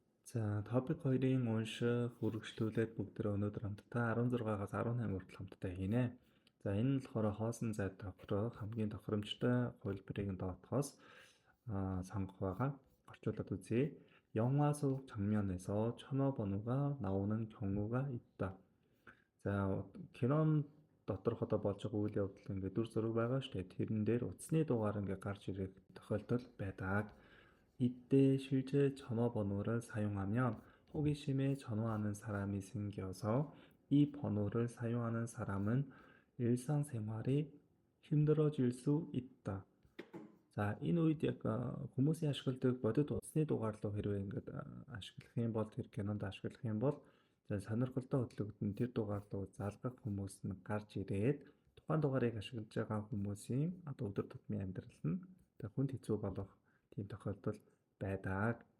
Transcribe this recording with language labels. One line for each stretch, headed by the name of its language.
Mongolian: За, топик 2-ын унших, үргэлжлүүлээд бүгдээ өнөөдөр хамтдаа 16-аас 18 хүртэл хамтдаа хийнэ. За, энэ нь болохоор хоосон зай тохирох хамгийн тохиромжтой хувилбарыг доотохоос сонгох байгаа. орчуулад үзье.
Korean: 영화 속 장면에서 천어번호가 나오는 경우가 있다.
Mongolian: За, кинон доторх одоо болж байгаа үйл явдал ингээд дүр зураг байгаа шүү дээ. тэрэн дээр утасны дугаар ингээд гарч ирэх тохиолдол байдаг.
Korean: 이때 실제 전화번호를 사용하면 호기심에 전화하는 사람이 생겨서 이 번호를 사용하는 사람은 일상생활이 힘들어질 수 있다.
Mongolian: За, энэ үед яг хүмүүсийн ашигладаг бодит утасны дугаар руу хэрвээ ингээд ашиглах юм бол тэр кинонд ашиглах юм бол сонирхолтой хөтлөгдөн тэр дугаар руу залгах хүмүүс нь гарч ирээд тухайн дугаарыг ашиглаж байгаа хүмүүсийн одоо өдөр тутмын амьдрал нь хүнд хэцүү болох тийм тохиолдол байдаг.